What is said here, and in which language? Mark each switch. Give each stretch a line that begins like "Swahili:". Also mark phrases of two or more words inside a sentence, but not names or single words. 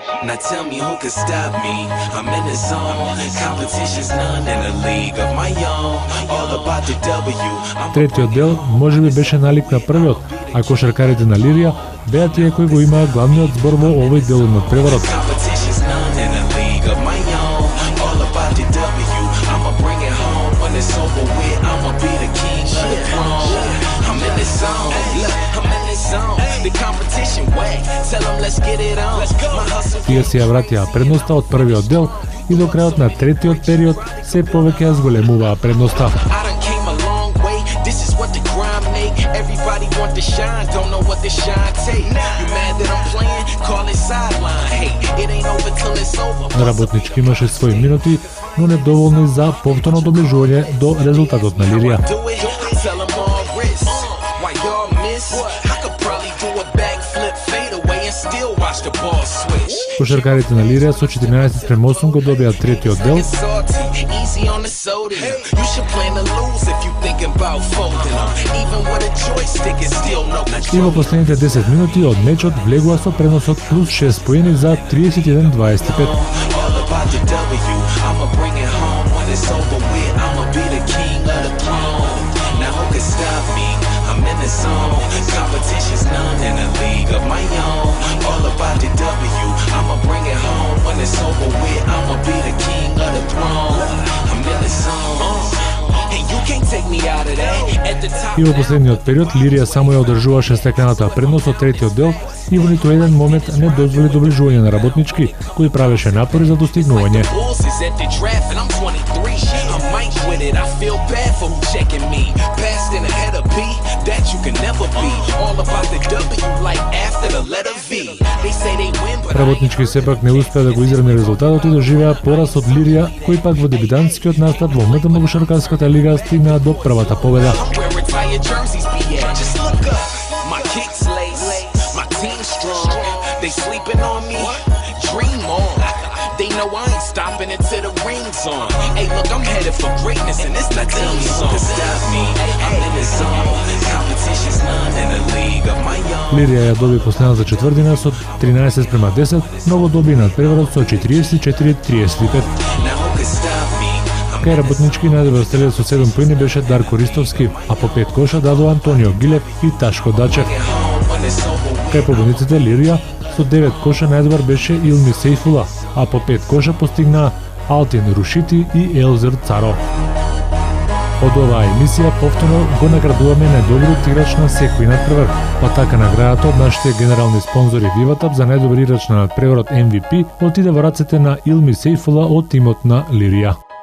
English: Now tell me who could stop me. I'm in the zone. Competition's none in a league of my own. All about the W.
Macedonian: Третиот дел можеби беше налик на првиот, а кошаркарите на Лирија беа тие кои го имаа главниот збор во овој дел од преварот.
English: Competition's none in a league of my own. All about the W. I'ma bring it home when it's over with. I'ma be the king of the throne. I'm in the zone. Look, I'm in the zone. The competition wet. Tell them let's get it on. My hustle.
Macedonian: Тие си ја вратија предноста од првиот дел и до крајот на третиот период се повеќе ја зголемуваа предноста.
English: I done came a long way. This is what the grind make. Everybody want to shine, don't know what the shine take. You mad that I'm playing? Call it sideline. Hey, it ain't over till it's over.
Macedonian: Работнички имаше своји минути, но недоволни за повторно доближување до резултатот на Лирија.
English: Do it, I tell them all risk. Why y'all miss? I could probably do a backflip fade away and still watch the ball switch.
Macedonian: Кошаркарите на Лирија со 14:8 го добија третиот дел.
English: It's salty, easy on the soda. You should plan to lose if you thinking about folding them. Even with a joystick, it's still no.
Macedonian: И во последните 10 минути од мечот влегува со преносот плюс 6 поени за 31-25.
English: All about the W. I'ma bring it home when it's over with. I'ma be the king of the throne. Now who can stop me? I'm in the zone. Competition's none in a league of my own. All about the W. I'ma bring it home when it's over with. I'ma be the king of the throne. I'm in the zone. And you can't take me out of that. At the top.
Macedonian: И во последниот период Лирија само ја одржуваше стеклената предност од третиот дел и во ниту еден момент не дозволи доближување на работнички, кои правеше напори за достигнување.
English: Bulls is at the draft and I'm 23. I'm Mike with it. I feel bad for who checking me. Passed in ahead of B, that you can never be. All about the W like after the letter V. They say they win, but
Macedonian: Работнички сепак не успеа да го изравни резултатот и доживеа пораз од Лирија, кои пак во дебитантскиот настап во МТМ кошаркарската лига стигнаа до првата победа.
English: where retired jerseys be at. Just look up. My kicks lace. My team strong. They sleeping on me. Dream on. They know I ain't stopping until the ring's on. Hey, look, I'm headed for greatness and it's the team song. Stop me. I'm in the zone. Competition's none in a league of my own.
Macedonian: Лирија ја доби последната четвртина со 13:10, но го доби над преварот со 44-35.
English: Now who can stop me? I'm
Macedonian: Кај работнички најдобар стрелец со 7 поени беше Дарко Ристовски, а по 5 коша дадо Антонио Гилев и Ташко Дачев.
English: home when it's over with.
Macedonian: Кај победниците Лирија со 9 коша најдобар беше Илми Сейфула, а по 5 коша постигнаа Алтин Рушити и Елзер Царо. Од оваа емисија повторно го наградуваме најдобриот играч на секој надпревар, па така наградата од нашите генерални спонзори Виватап за најдобри играч на надпреварот MVP отиде во рацете на Илми Сейфула од тимот на Лирија.